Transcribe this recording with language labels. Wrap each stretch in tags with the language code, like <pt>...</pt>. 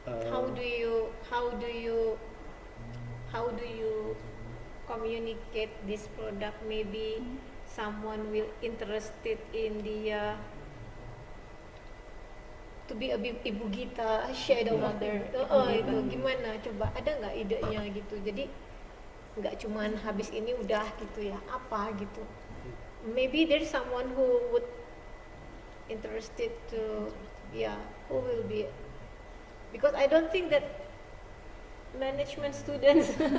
<en>How do you communicate this product? Maybe someone will interested in the to be a Ibu Gita shadow mother.</en> <id>Itu gimana? Coba ada nggak idenya gitu? Jadi nggak cuman habis ini udah gitu ya, apa gitu.</id> <en>Maybe there's someone who would interested to, who will be, because I don't think that management students</en>